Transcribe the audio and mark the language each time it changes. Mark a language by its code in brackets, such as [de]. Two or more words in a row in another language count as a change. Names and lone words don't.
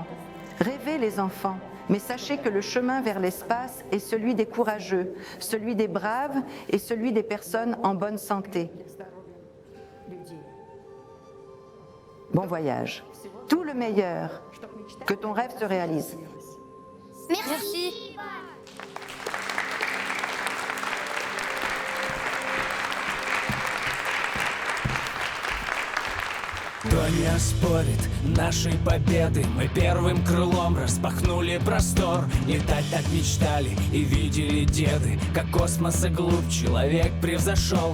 [fr] Rêvez les enfants, mais sachez que le chemin vers l'espace est celui des courageux, celui des braves et celui des personnes en bonne santé. Bon voyage. Tout le meilleur. Que ton rêve se réalise. Merci. [ru] Кто не оспорит нашей победы? Мы первым крылом распахнули простор. Летать так мечтали и видели деды, как космоса глубь человек превзошел.